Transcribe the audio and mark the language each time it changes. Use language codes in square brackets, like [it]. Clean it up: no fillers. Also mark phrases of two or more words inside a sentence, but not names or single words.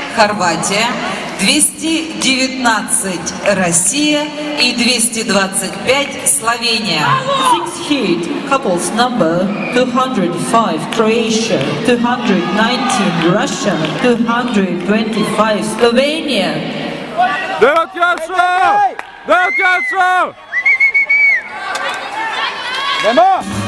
[ru] Хорватия, 219 Россия и 225 Словения. [en] Sixth heat, couples number 205 Croatia, 219 Russia, 225 Slovenia. D.o.o. Tjaša! D.o.o. Tjaša! [hr] Idemo!